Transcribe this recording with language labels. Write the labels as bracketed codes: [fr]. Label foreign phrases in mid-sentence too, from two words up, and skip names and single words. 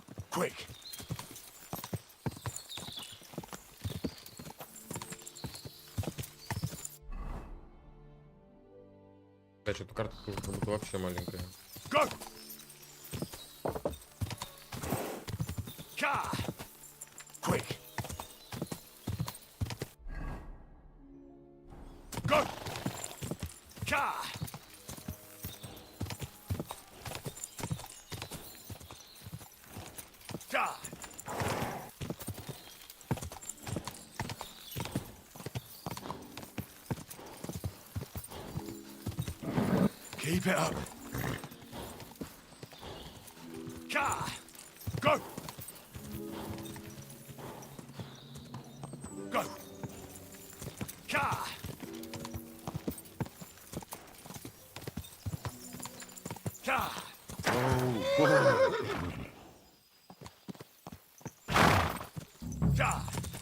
[en] Quick! [ru] Да, что-то карта тоже как будто вообще маленькая. Go! Ka! [en] Quick! Go! Ka! Ka! Keep it up. Ka! Go! Go! Ka! Ka! Ka!